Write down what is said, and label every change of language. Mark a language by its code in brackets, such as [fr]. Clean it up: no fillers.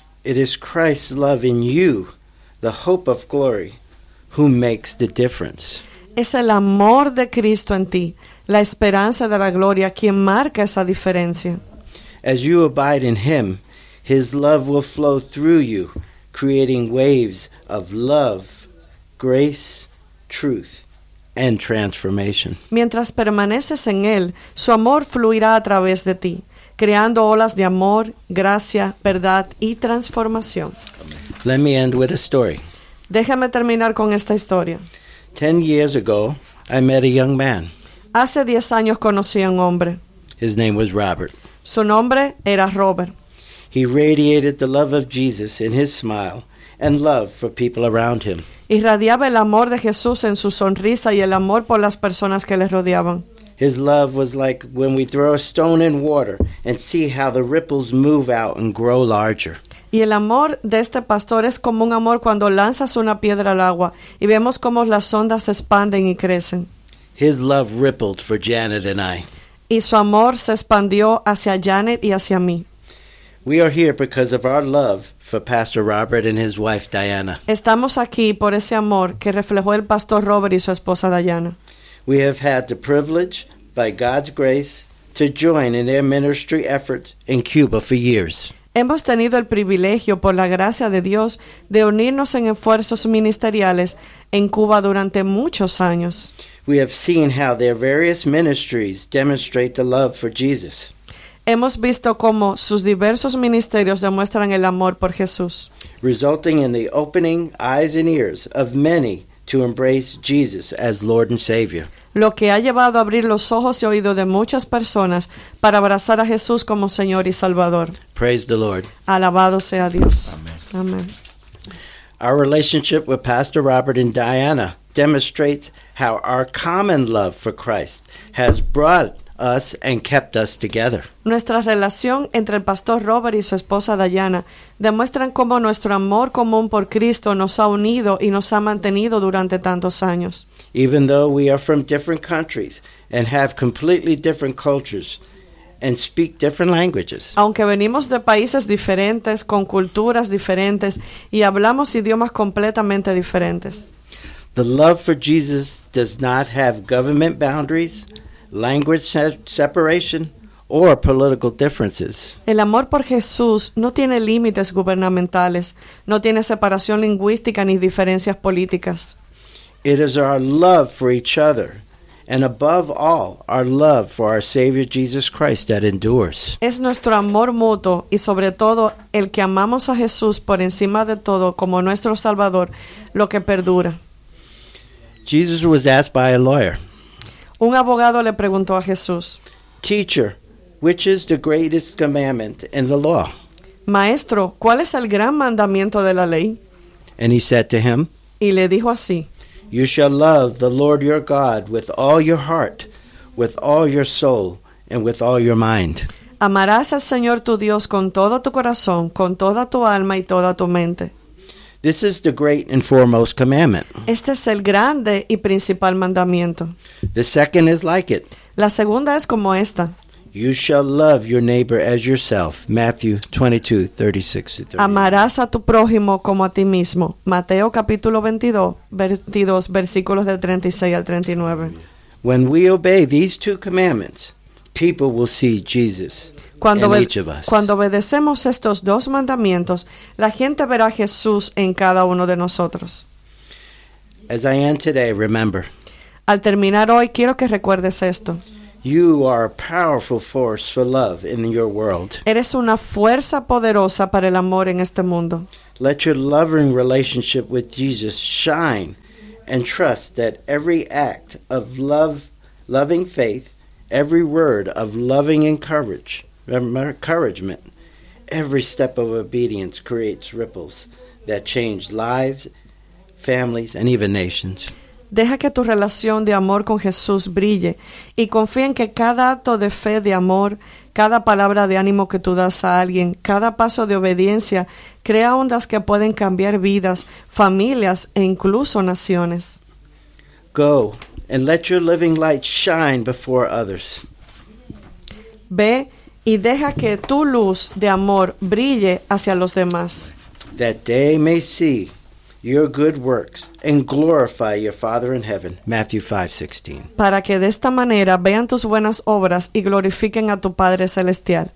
[en] It is Christ's love in you, the hope of glory, who makes the difference. [es] Es el amor de Cristo en ti, la esperanza de la gloria, quien marca esa diferencia. [en] As you abide in him, his love will flow through you, creating waves of love, grace, truth, and transformation. [es] Mientras permaneces en él, su amor fluirá a través de ti, creando olas de amor, gracia, verdad y transformación. [en] Let me end with a story. [es] Déjame terminar con esta historia. [en] 10 years ago, I met a young man. [es] Hace 10 años conocí a un hombre. [en] His name was Robert. [es] Su nombre era Robert. [en] He radiated the love of Jesus in his smile and love for people around him. [es] Irradiaba el amor de Jesús en su sonrisa y el amor por las personas que le rodeaban. [en] His love was like when we throw a stone in water and see how the ripples move out and grow larger. [es] Y el amor de este pastor es como un amor cuando lanzas una piedra al agua y vemos cómo las ondas se expanden y crecen. [en] His love rippled for Janet and I. [es] Y su amor se expandió hacia Janet y hacia mí. [en] We are here because of our love for Pastor Robert and his wife Diana. [es] Estamos aquí por ese amor que reflejó el Pastor Robert y su esposa Diana. [en] We have had the privilege, by God's grace, to join in their ministry efforts in Cuba for years. [es] Hemos tenido el privilegio, por la gracia de Dios, de unirnos en esfuerzos ministeriales en Cuba durante muchos años. [en] We have seen how their various ministries demonstrate the love for Jesus. [es] Hemos visto cómo sus diversos ministerios demuestran el amor por Jesús, [en] resulting in the opening eyes and ears of many to embrace Jesus as Lord and Savior. [es] Lo que ha llevado a abrir los ojos y oídos de muchas personas para abrazar a Jesús como Señor y Salvador. [en] Praise the Lord. [es] Alabado sea Dios. [en] Amen. Our relationship with Pastor Robert and Diana demonstrates how our common love for Christ has brought us and kept us together. [es] Nuestra relación entre el Pastor Robert y su esposa Diana demuestran cómo nuestro amor común por Cristo nos ha unido y nos ha mantenido durante tantos años. [en] Even though we are from different countries and have completely different cultures and speak different languages. [es] Aunque venimos de países diferentes, con culturas diferentes, y hablamos idiomas completamente diferentes. [en] The love for Jesus does not have government boundaries, language separation, or political differences. [es] El amor por Jesús no tiene límites gubernamentales, no tiene separación lingüística ni diferencias políticas. [en] It is our love for each other, and above all, our love for our Savior Jesus Christ that endures. [es] Es nuestro amor mutuo y sobre todo el que amamos a Jesús por encima de todo como nuestro Salvador, lo que perdura. [en] Jesus was asked by a lawyer. [es] Un abogado le preguntó a Jesús. [en] Teacher, which is the greatest commandment in the law? [es] Maestro, ¿cuál es el gran mandamiento de la ley? [en] And he said to him. [es] Y le dijo así. [en] You shall love the Lord your God with all your heart, with all your soul, and with all your mind. [es] Amarás al Señor tu Dios con todo tu corazón, con toda tu alma y toda tu mente. [en] This is the great and foremost commandment. [es] Este es el grande y principal mandamiento. [en] The second is like it. [es] La segunda es como esta. [en] You shall love your neighbor as yourself. Matthew 22:36-38. [es] Amarás a tu prójimo como a ti mismo. Mateo capítulo 22, versículos del 36 al 39. [en] When we obey these two commandments, people will see Jesus in each of us. [es] Cuando obedecemos estos dos mandamientos, la gente verá a Jesús en cada uno de nosotros. [en] As I end today, remember. [es] Al terminar hoy, quiero que recuerdes esto. [en] You are a powerful force for love in your world. [es] Eres una fuerza poderosa para el amor en este mundo. [en] Let your loving relationship with Jesus shine and trust that every act of love, loving faith, every word of loving encouragement, every step of obedience creates ripples that change lives, families, and even nations. [es] Deja que tu relación de amor con Jesús brille y confía en que cada acto de fe de amor, cada palabra de ánimo que tú das a alguien, cada paso de obediencia, crea ondas que pueden cambiar vidas, familias e incluso naciones. [en] Go and let your living light shine before others. [es] Ve y deja que tu luz de amor brille hacia los demás. [en] That they may see your good works and glorify your Father in heaven. Matthew 5:16. [es] Para que de esta manera vean tus buenas obras y glorifiquen a tu Padre celestial.